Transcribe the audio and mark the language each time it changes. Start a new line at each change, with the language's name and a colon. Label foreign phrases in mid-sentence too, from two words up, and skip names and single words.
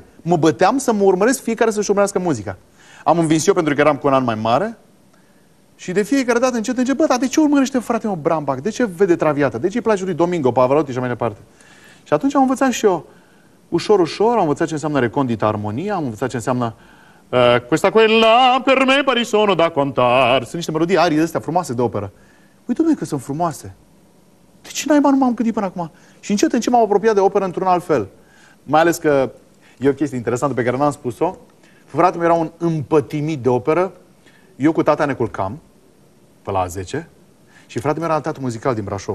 Romanian: Mă băteam să mă urmăresc fiecare să-și urmărească muzica. Am învins eu pentru că eram cu un an mai mare și de fiecare dată încet, bă, dar de ce urmărește fratele meu Brambach? De ce vede Traviata? De ce îi place lui Domingo, Pavarotti și așa mai departe? Și atunci am învățat și eu, ușor, ușor, am învățat ce înseamnă
Italian: recondita armonia,
Romanian: am învățat ce înseamnă
Italian: questa quella per me pari sono da contar.
Romanian: Sunt niște melodii, arii astea frumoase de operă. Uite, dom'le, că sunt frumoase. De ce naiba nu m-am gândit până acum? Și încet, încet m-am apropiat de operă într-un alt fel. Mai ales că e o chestie interesantă pe care n-am spus-o. Fratele meu era un împătimit de operă. Eu cu tata ne culcam pe la 10 și fratele meu era la teatru muzical din Brașov.